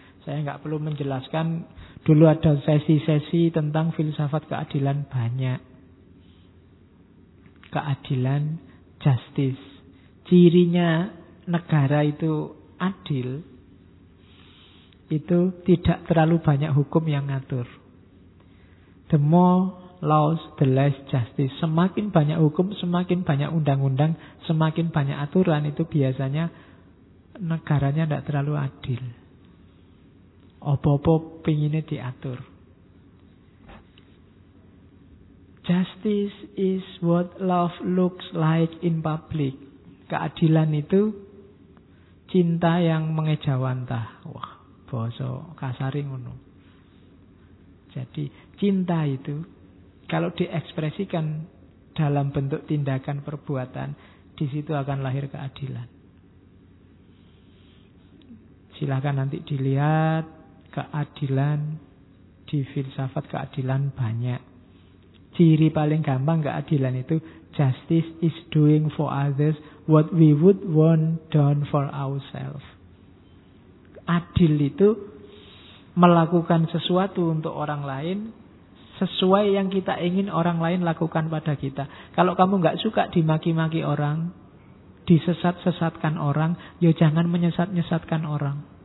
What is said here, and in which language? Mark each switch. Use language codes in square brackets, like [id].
[id] Saya enggak perlu menjelaskan, dulu ada sesi-sesi tentang filsafat keadilan banyak. Keadilan, justice. Cirinya negara itu adil, itu tidak terlalu banyak hukum yang ngatur. [en] The more laws, the less justice. [id] Semakin banyak hukum, semakin banyak undang-undang, semakin banyak aturan, itu biasanya negaranya tidak terlalu adil. Apa-apa pinginnya diatur. [en] Justice is what love looks like in public. [id] Keadilan itu cinta yang mengejawantah. [jv] Wah, boso kasari ngono. [id] Jadi cinta itu kalau diekspresikan dalam bentuk tindakan perbuatan, di situ akan lahir keadilan. Silakan nanti dilihat keadilan di filsafat keadilan banyak. Ciri paling gampang keadilan itu [en] justice is doing for others what we would want done for ourselves. [id] Adil itu melakukan sesuatu untuk orang lain sesuai yang kita ingin orang lain lakukan pada kita. Kalau kamu gak suka dimaki-maki orang, disesat-sesatkan orang, ya jangan menyesat-nyesatkan orang.